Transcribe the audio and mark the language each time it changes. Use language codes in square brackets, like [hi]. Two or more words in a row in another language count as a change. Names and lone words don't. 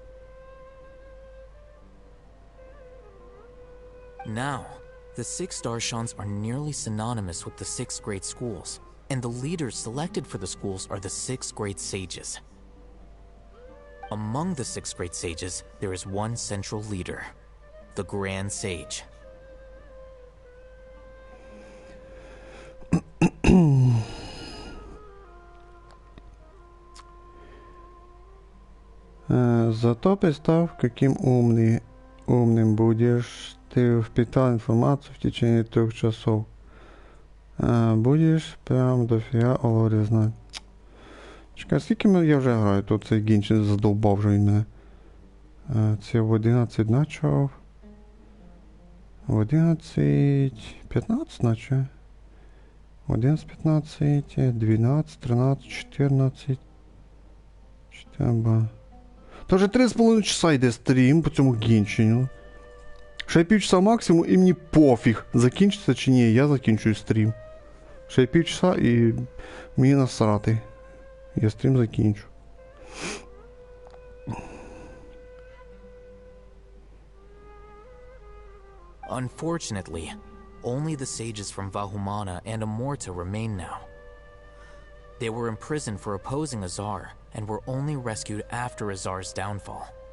[en] Now, the 6 Darshans are nearly synonymous with the 6 great schools, and the leaders selected for the schools are the 6 great sages. Among the 6 great sages, there is one central leader, the Grand Sage. [ru] Зато представь, каким умным будешь. Ты впитал информацию в течение 3 часов. [uk] Будеш прям дофіга Олорі знати. Чекай, скільки я вже граю, тут цей Геншин задовбав вже він мене. Це в 11 начав. В 11:15 наче. 11:15, 12, 13, 14. То вже 3,5 часа йде стрім по цьому Геншину. Ще півчаса максимум і мені пофіг, закінчиться чи ні, я закінчую стрім. Ще півчаса і мені насрати. Я стрім закінчу. [en] Unfortunately, only the sages from Vahumana and Amorta remain now. They were imprisoned for opposing Azar and were only rescued after Azar's downfall.